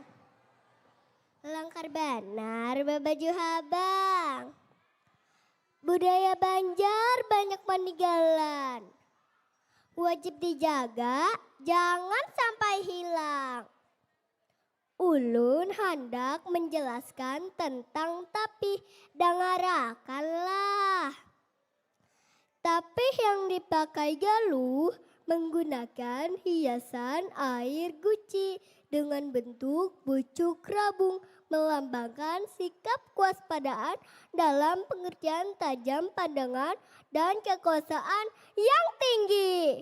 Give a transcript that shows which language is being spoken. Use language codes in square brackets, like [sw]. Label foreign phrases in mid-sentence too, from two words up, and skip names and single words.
[bjn] Langkar banar babaju habang. [id] Budaya Banjar banyak peninggalan. Wajib dijaga, jangan sampai hilang. Ulun hendak menjelaskan tentang tapi, dengarakanlah. Tapi yang dipakai Galuh menggunakan hiasan air guci dengan bentuk pucuk rabung, melambangkan sikap kewaspadaan dalam pengertian tajam pandangan dan kekuasaan yang tinggi.